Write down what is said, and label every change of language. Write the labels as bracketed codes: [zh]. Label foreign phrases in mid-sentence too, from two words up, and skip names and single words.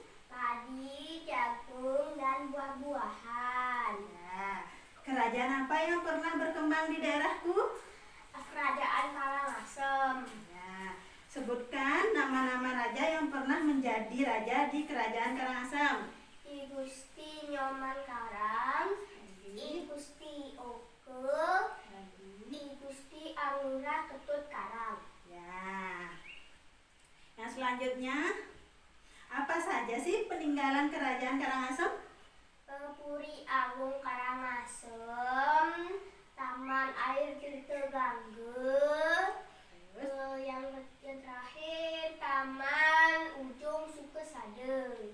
[id] Padi, jagung, dan buah-buahan. Ya. Kerajaan apa yang pernah berkembang di daerahku? Kerajaan Karangasem. Ya. Sebutkan nama-nama raja yang pernah menjadi raja di Kerajaan Karangasem. I Gusti Nyoman Karang, I Gusti Oke, I Gusti Anggura Ketut Karang. Ya. Yang selanjutnya, apa saja sih peninggalan Kerajaan Karangasem? Puri Agung Karangasem, Taman Air Tirta Gangga, yang terakhir Taman Ujung Sukasade.